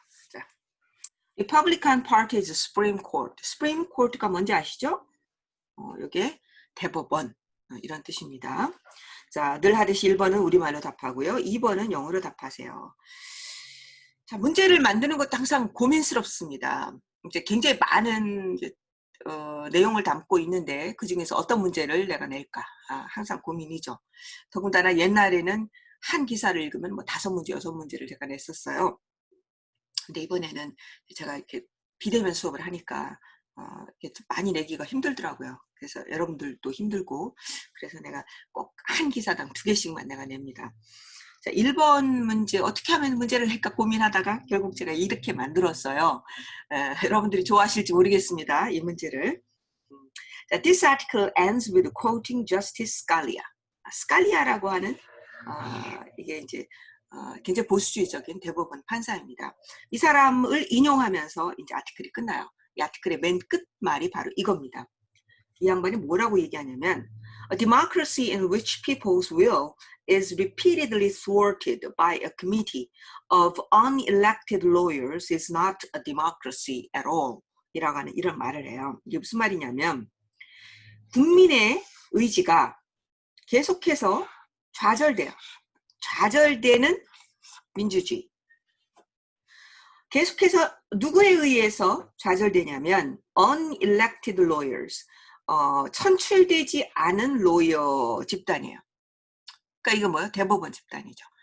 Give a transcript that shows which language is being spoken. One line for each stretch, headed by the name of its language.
Korean: 자,
English: Republican Party's Supreme Court.
Korean: Supreme Court가 뭔지 아시죠? 이게 대법원 이런 뜻입니다. 자, 늘 하듯이 1번은 우리말로 답하고요. 2번은 영어로 답하세요. 자, 문제를 만드는 것도 항상 고민스럽습니다. 이제 굉장히 많은 내용을 담고 있는데 그 중에서 어떤 문제를 내가 낼까 항상 고민이죠. 더군다나 옛날에는 한 기사를 읽으면 뭐 5문제, 6문제를 제가 냈었어요. 근데 이번에는 제가 이렇게 비대면 수업을 하니까 이게 좀 많이 내기가 힘들더라고요. 그래서 여러분들도 힘들고, 그래서 내가 꼭 한 기사당 2개씩만 내가 냅니다. 자, 1번 문제 어떻게 하면 문제를 낼까 고민하다가 결국 제가 이렇게 만들었어요. 여러분들이 좋아하실지 모르겠습니다. 이 문제를. 자,
English: This article ends with quoting Justice Scalia.
Korean: 스칼리아라고 하는 이게 이제 굉장히 보수주의적인 대법원 판사입니다. 이 사람을 인용하면서 이제 아티클이 끝나요. 이 아티클의 맨 끝말이 바로 이겁니다. 이 양반이 뭐라고 얘기하냐면
English: A democracy in which people's will is repeatedly thwarted by a committee of unelected lawyers is not a democracy at all
Korean: 이라고 하는 이런 말을 해요. 이게 무슨 말이냐면 국민의 의지가 계속해서 좌절돼요. 좌절되는 민주주의. 계속해서 누구에 의해서 좌절되냐면
English: unelected lawyers,
Korean: 선출되지 않은 로이어 집단이에요. 그러니까 이거 뭐예요? 대법원 집단이죠.